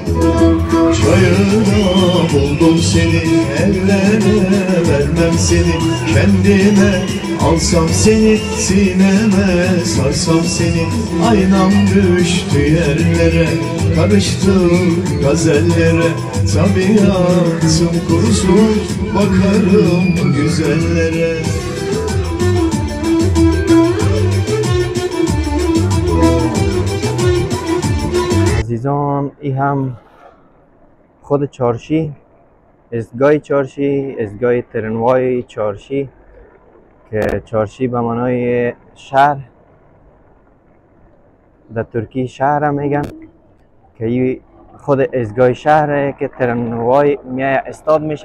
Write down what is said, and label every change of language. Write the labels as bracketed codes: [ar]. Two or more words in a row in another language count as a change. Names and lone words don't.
[tr] Çayırda buldum seni, ellere vermem seni, kendime alsam seni, sineme sarsam seni. Aynam düştü yerlere, karıştı gazellere, tabiatım kurusun, bakarım güzellere. [fa] عزیزان این هم خود چارشی، ایستگاه چارشی، ایستگاه ترنوای چارشی که چارشی به معنای شهر، در ترکی شهر هم میگن که این خود ایستگاه شهره که ترنوای میای استاد میشه.